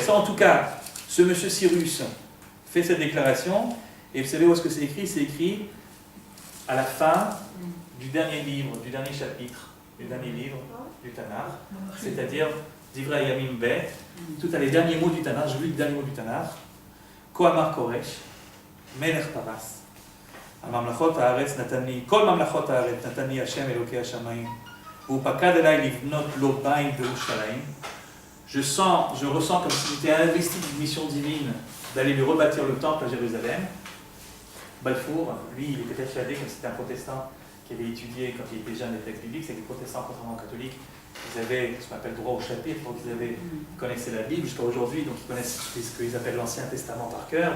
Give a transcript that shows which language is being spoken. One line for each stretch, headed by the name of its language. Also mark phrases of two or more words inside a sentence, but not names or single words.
French: En tout cas, ce monsieur Cyrus fait cette déclaration, et vous savez où est-ce que c'est écrit? C'est écrit à la fin du dernier livre, du dernier chapitre, du dernier livre du Tanakh, c'est-à-dire Divrei Yamim Bet, tout à les derniers mots du Tanakh, je lis le dernier mot du Tanakh,
Hebrew: כה אמר כורש מלך פרס. הממלכות הארץ נתני, כל ממלכות הארץ נתני השם אלוקי השמיים והוא פקד אליי לבנות לו בית בירושלים.
French: Je ressens comme s'il était investi d'une mission divine d'aller lui rebâtir le temple à Jérusalem. Balfour, lui, il était persuadé, comme c'était un protestant qui avait étudié quand il était jeune les textes bibliques, c'est que les protestants, contrairement aux catholiques, ils avaient ce qu'on appelle droit au chapitre, donc ils connaissaient la Bible jusqu'à aujourd'hui, donc ils connaissent ce qu'ils appellent l'Ancien Testament par cœur.